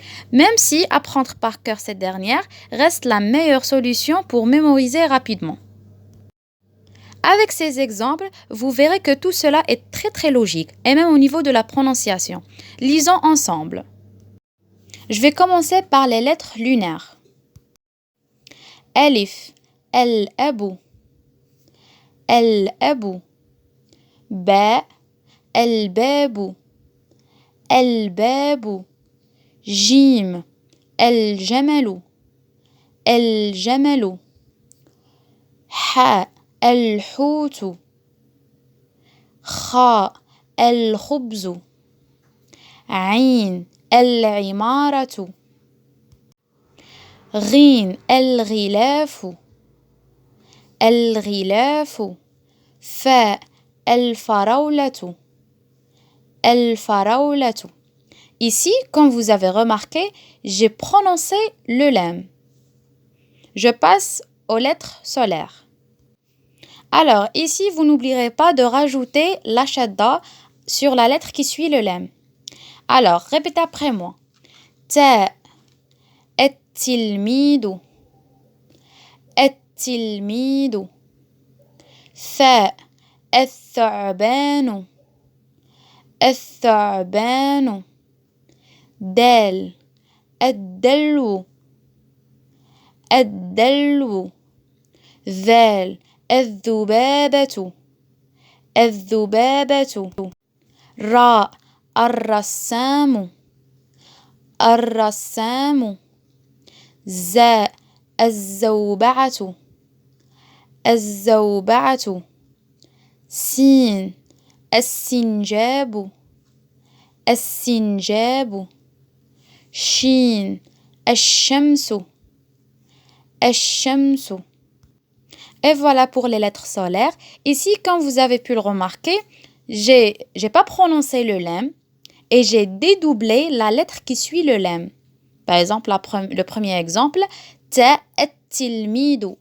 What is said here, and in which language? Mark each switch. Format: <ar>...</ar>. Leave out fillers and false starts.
<fr>Même si apprendre par cœur cette dernière reste la meilleure solution pour mémoriser rapidement. Avec ces exemples, vous verrez que tout cela est très logique, et même au niveau de la prononciation. Lisons ensemble. Je vais commencer par les lettres lunaires. Alif.</fr> <ar>الأب الأب باء الباب الباب جيم الجمل الجمل حاء الحوت خاء الخبز عين العمارة غين الغلاف الغلاف فاء الفراولة الفراولة.</ar> <fr>Ici, comme vous avez remarqué, j'ai prononcé le lem. Je passe aux lettres solaires. Alors, ici, vous n'oublierez pas de rajouter la shadda sur la lettre qui suit le lem. Alors, répétez après moi.</fr> <ar>Ta, التلميذ التلميذ ثاء الثعبان الثعبان دال الدلو الدلو ذال الذبابة الذبابة راء الرسام الرسام زاء الزوبعة الزوبعة سين السنجاب السنجاب شين الشمس الشمس.</ar> <fr>Et voilà pour les lettres solaires. Ici, comme vous avez pu le remarquer, j'ai pas prononcé le lemme et j'ai dédoublé la lettre qui suit le lemme. Par exemple, le premier exemple, ta التلميذ.</fr>